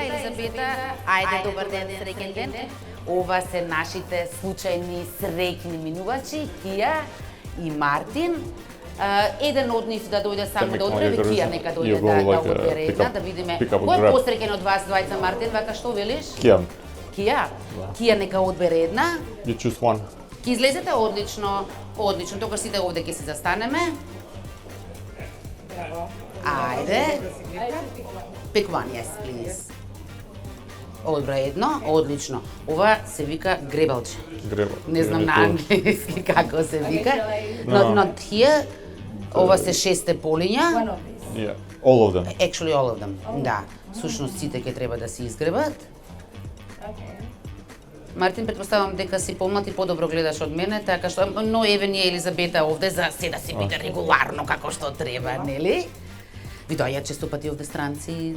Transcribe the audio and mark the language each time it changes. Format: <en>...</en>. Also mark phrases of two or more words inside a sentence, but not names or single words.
<mk>Елизабета, ајде, добар ден, среќен ден. Ова се нашите случајни среќни минувачи, Кија и Мартин. Еден од нив да дојде само да одбере, Кија нека дојде да одбере една, да видиме кој е посреќен од вас двајца, Мартин, вака што велиш? Кија. Кија? Кија нека одбере една.</mk> <en>You choose one.</en> <mk>Ќе излезете одлично, одлично, тогаш сите овде ќе се застанеме. Ајде.</mk> <en>Pick one, yes, please.</en> <mk>Одбра едно, одлично. Ова се вика гребалче. Греба. Не знам на англиски како се вика.</mk> <en>Not here.</en> <mk>Ова се 6 полиња.</mk> <en>Yeah. All of them. Actually all of them.</en> <mk>Да. Сушност сите ќе треба да се изгребат. Мартин, предпоставам дека си помлад и подобро гледаш од мене, така што, но еве ни е Елизабета овде за се да се биде регуларно како што треба, нели? Ви доаѓаат често пати овде странци?</mk>